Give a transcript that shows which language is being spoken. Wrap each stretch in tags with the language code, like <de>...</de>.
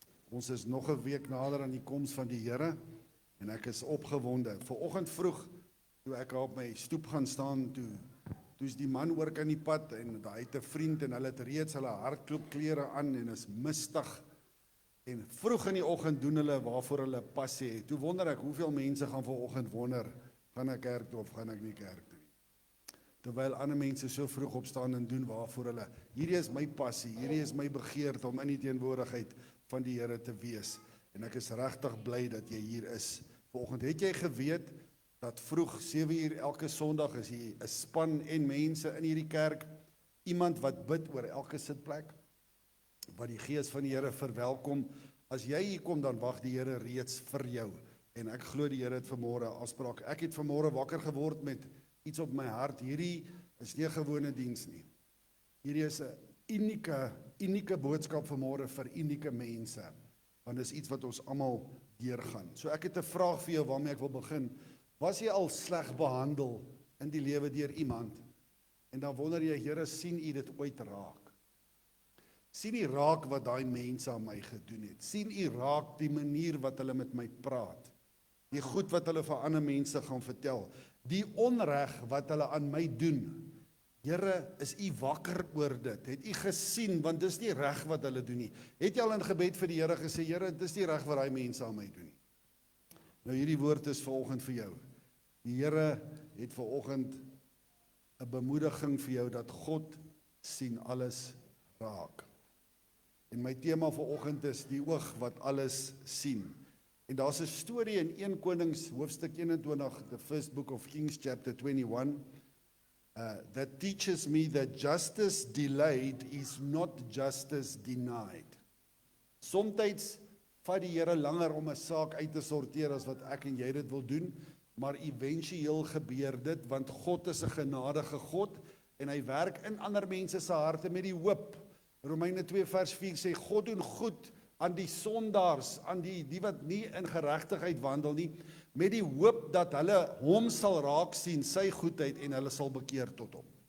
<af>Ons is nog 'n week nader aan die koms van die Here en ek is opgewonde. Vanoggend vroeg, toe ek op my stoep gaan staan, toe is die man oor kan die pad en hy het 'n vriend en hulle het reeds hulle hardloopklere aan en is mistig. En vroeg in die oggend doen hulle waarvoor hulle passie het. Toe wonder ek, hoeveel mense gaan vanoggend wonder, gaan ek kerk toe of gaan ek nie kerk toe? Terwyl ander mense so vroeg opstaan en doen waarvoor hulle. Hierdie is my passie, hierdie is my begeerte om in die teenwoordigheid van die Here te wees. En ek is regtig bly dat jy hier is. Vanoggend het jy geweet dat vroeg 7 uur elke Sondag is hier 'n span en mense in hierdie kerk, iemand wat bid oor elke sitplek, wat die Gees van die Here verwelkom. As jy hier kom, dan wag die Here reeds vir jou. En ek glo die Here het vanmôre afspraak. Ek het vanmôre wakker geword met iets op my hart. Hierdie is nie 'n gewone diens nie. Hierdie is 'n unieke boodskap vanmôre vir unieke mense. Want dis iets wat ons almal deurgaan. So ek het 'n vraag vir jou waarmee ek wil begin. Was jy al sleg behandel in die lewe deur iemand? En dan wonder jy, Here, sien U dit ooit raak? Sien U raak wat daai mense aan my gedoen het? Sien U raak die manier wat hulle met my praat? Die goed wat hulle vir ander mense gaan vertel? Die onreg wat hulle aan my doen? Here, is U wakker oor dit? Het U gesien, want dis nie reg wat hulle doen nie. Het jy al in gebed vir die Here gesê, Here, dis nie reg wat daai mense aan my doen nie? Nou hierdie woord is vanoggend vir jou. Die Here het vanoggend 'n bemoediging vir jou dat God sien alles raak. En my tema vanoggend is die oog wat alles sien. En daar's 'n storie in 1 Konings hoofstuk 21,</af> <en>the first book of Kings chapter 21, that teaches me that justice delayed is not justice denied.</en> <af>Somstyds vat die Here langer om 'n saak uit te sorteer as wat ek en jy dit wil doen, maar éventueel gebeur dit, want God is 'n genadige God en hy werk in ander mense se harte met die hoop. Romeine 2 vers 4 sê, God doen goed aan die sondaars, aan die wat nie in geregtigheid wandel nie, met die hoop dat hulle hom sal raak sien, sy goedheid, en hulle sal bekeer tot hom.</af>